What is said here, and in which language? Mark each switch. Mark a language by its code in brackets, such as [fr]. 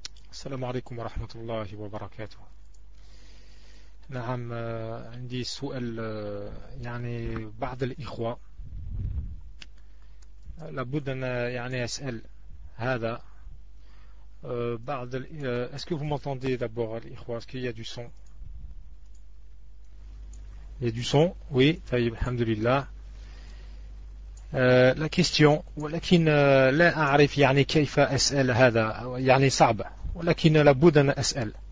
[ar] السلام عليكم ورحمة الله وبركاته. نعم، عندي سؤال. يعني بعض الإخوة لابد أن يعني أسأل هذا بعض. [fr] est-ce que vous m'entendez d'abord الإخوة؟ est-ce qu'il y a du son؟ il y a du son؟ oui. [ar] طيب الحمد لله. [fr] la question، [ar] ولكن لا أعرف يعني كيف أسأل هذا، يعني صعبة ولكن لابد أن أسأل.